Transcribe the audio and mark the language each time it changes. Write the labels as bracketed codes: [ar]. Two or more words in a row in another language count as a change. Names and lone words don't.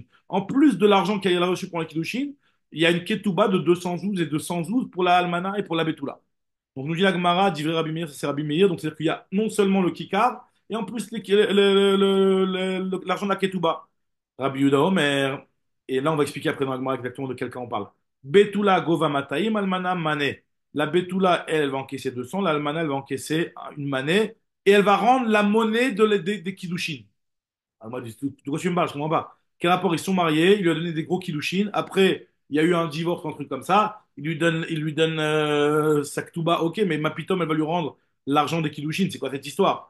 [fr] En plus de l'argent qu'elle a reçu pour la Kiddushin, il y a une ketouba de 212 et 212 pour la Almana et pour la Betula. Donc nous dit la Gemara, [he] דברי רבי מאיר, [fr] ça c'est Rabbi Meir, donc c'est-à-dire qu'il y a non seulement le kikar, et en plus l'argent de la ketouba. [he] רבי יהודה אומר, [fr] et là on va expliquer après dans la Gemara exactement de quel cas on parle. [he] בתולה גובה מאתים אלמנה מנה. [fr] La Betula, elle va encaisser 200, l'almana, elle va encaisser une mané, et elle va rendre la monnaie des kiddushin. Alors moi, de quoi tu me parles? Je comprends pas. Quel rapport? Ils sont mariés, il lui a donné des gros kilouchines. Après, il y a eu un divorce, un truc comme ça. Il lui donne sa ktouba, ok, mais [he] מה פתאום, [fr] elle va lui rendre l'argent des kilouchines. C'est quoi cette histoire?